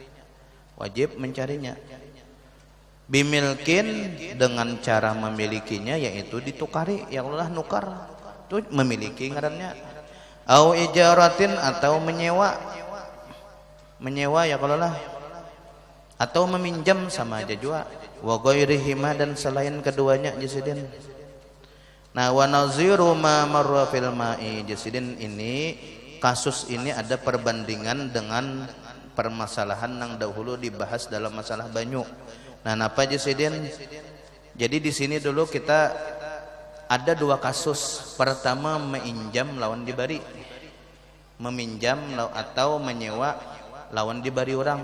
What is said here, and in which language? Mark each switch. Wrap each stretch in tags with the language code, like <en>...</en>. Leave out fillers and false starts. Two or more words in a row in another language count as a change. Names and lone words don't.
<bjn>Bimilkin dengan cara memilikinya yaitu ditukari, ya Allah nukar. Itu memiliki ngarannya.</bjn> <ar>Au ijaratin</ar> <bjn>atau menyewa. Menyewa ya Allah. Atau meminjam sama aja juga.</bjn> <ar>Wa ghairihima</ar> <bjn>dan selain keduanya jasidin. Nah</bjn> <ar>wa naziru ma marra fil ma'i jasidin,</ar> <bjn>ini kasus ini ada perbandingan dengan permasalahan yang dahulu dibahas dalam masalah banyu. Nah napa jasidin? Jadi di sini dulu kita ada dua kasus. Pertama meminjam lawan dibari, meminjam atau menyewa lawan dibari orang.</bjn>